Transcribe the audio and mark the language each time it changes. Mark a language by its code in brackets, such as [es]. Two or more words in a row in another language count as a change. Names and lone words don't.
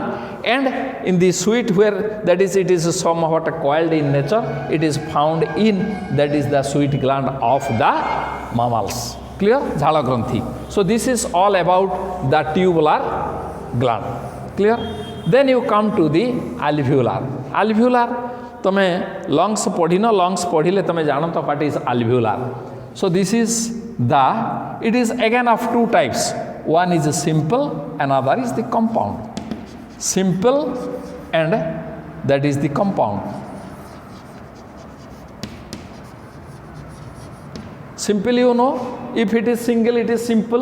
[en] And in the sweet, where that is it is somewhat coiled in nature, it is found in, that is the sweet gland of the mammals. [or] Clear? ଝାଳ ଗ୍ରନ୍ଥି. [en] So this is all about the tubular gland. Clear? Then you come to the alveolar. [or] Alveolar, ତମେ lungs ପଢ଼ିନ, lungs ପଢ଼ିଲେ ତମେ ଜାଣ ତ [en] what is alveolar. So this is the, it is again of two types. One is simple, another is the compound. Simple and that is the compound. Simple, you know, if it is single, it is simple.